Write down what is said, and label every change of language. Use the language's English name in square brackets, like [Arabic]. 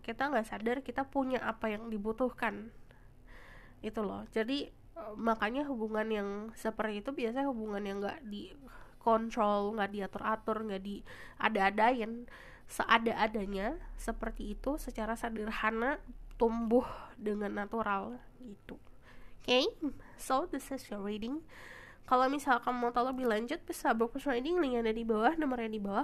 [Indonesian] Kita nggak sadar kita punya apa yang dibutuhkan itu loh. Jadi makanya hubungan yang seperti itu biasanya hubungan yang nggak dikontrol, nggak diatur-atur, nggak diada-adain, seada-adanya seperti itu secara sederhana tumbuh dengan natural gitu. [English] Okay, so this is your reading. [Indonesian] Kalau misal kamu mau tahu lebih lanjut, bisa book reading, linknya ada di bawah, nomornya di bawah.